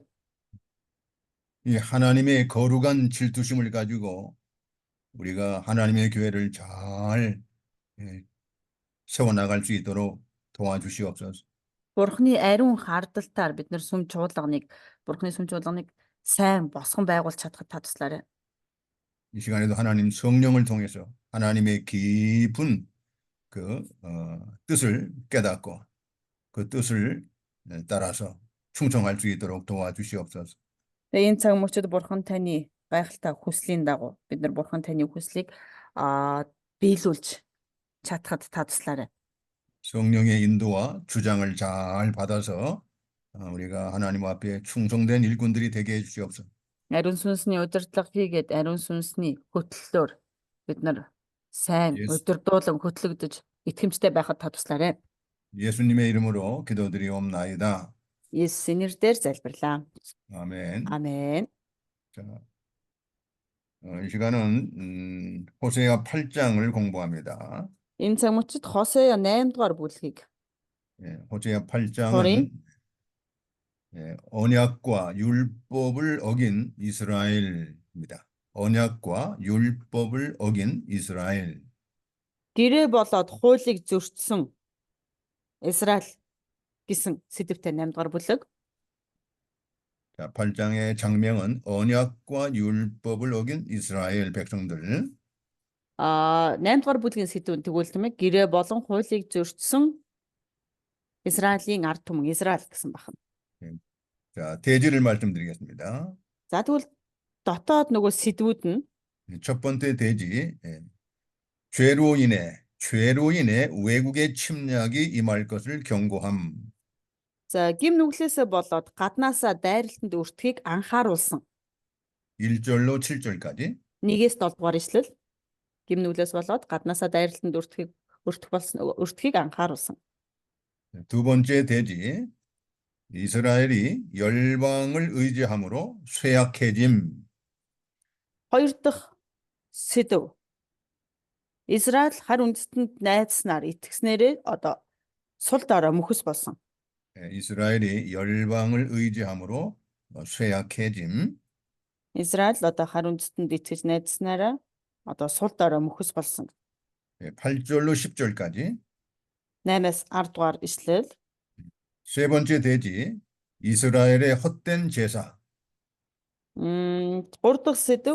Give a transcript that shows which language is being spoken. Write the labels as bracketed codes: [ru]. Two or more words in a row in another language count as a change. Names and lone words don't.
[ko] 이 하나님의 거룩한 질투심을 가지고 우리가 하나님의 교회를 잘 세워나갈 수 있도록 도와주시옵소서. [mn] Бурханы ариун хардалтаар бид нар бурханы сүм чуулганыг сайн босгон байгуулж чадхад та туслаарай. [ko] 이 시간에도 하나님 성령을 통해서 하나님의 깊은 그 뜻을 깨닫고 그 뜻을 따라서 충성할 수 있도록 도와주시옵소서. [mn] Тэгээ энэ цаг мөчид бурхан таны гайхалтай хүслийн дагуу бид нар бурхан таны хүслийг биелүүлж чадхад та туслаарай. [ko] 성령의 인도와 주장을 잘 받아서 우리가 하나님 앞에 충성된 일꾼들이 되게 해주시옵소서. [mn] Ариун сүнсний удирдлага хийгээд ариун сүнсний хөтлөлөөр бид нар сайн удирдуулан хөтлөгдөж итгэмжтэй байхад та туслаарай. [ko] 예수님의 이름으로 기도드리옵나이다. [mn] Есүсийн нэрээр залбирлаа. [ko] 아멘. 아멘. 자, 이 시간은 호세아 8장을 공부합니다. [mn] Энэ цаг мөчид Хосея 8 дугаар бүлгийг [ko] 호세아 8장은 언약과 율법을 어긴 이스라엘입니다. 언약과 율법을 어긴 이스라엘. [mn] Гэрээ болоод хуулийг зөрчсөн Израиль гэсэн сэдвтэй 8 дугаар бүлэг. [ko] 자, 8장의 장명은 언약과 율법을 어긴 이스라엘 백성들. [mn] 8 дугаар бүлгийн сэдв нь тэгвэл тийм ээ гэрээ болон хуулийг зөрчсөн Израилийн ард түмэн Израиль гэсэн байна. [ko] 예, 자, 대지를 말씀드리겠습니다. [mn] За тэгвэл дотоод нөгөө сэдвүүд нь [ko] 첫 번째 대지, 죄로 인해 외국의 침략이 임할 것을 경고함. [mn] за гим нүглээсээ болоод гаднаасаа дайралтанд өртөхийг анхааруулсан. [ko] 1절로 7절까지. [mn] 1-7 дугаар ишлэл. Гим нүглээс болоод гаднаасаа дайралтанд өртөхийг анхааруулсан. [ko] 두 번째 대지, 이스라엘이 열방을 의지함으로 쇠약해짐. [mn] Хоёр дахь сэдв. Израиль хар үндэстэнд найдснаар итгэснээрээ одоо сул дорой мөхөс болсон. [ko] 이스라엘이 열방을 의지함으로 쇠약해짐. [mn] Израиль одоо хар үндэстэнд итгэж найдснараа одоо сул дорой мөхөс болсон. [ko] 8절로 10절까지. [mn] 8-10 дугаар ишлэл. [ko] 세 번째 대지, 이스라엘의 헛된 제사. [mn] 3 дахь сэдв.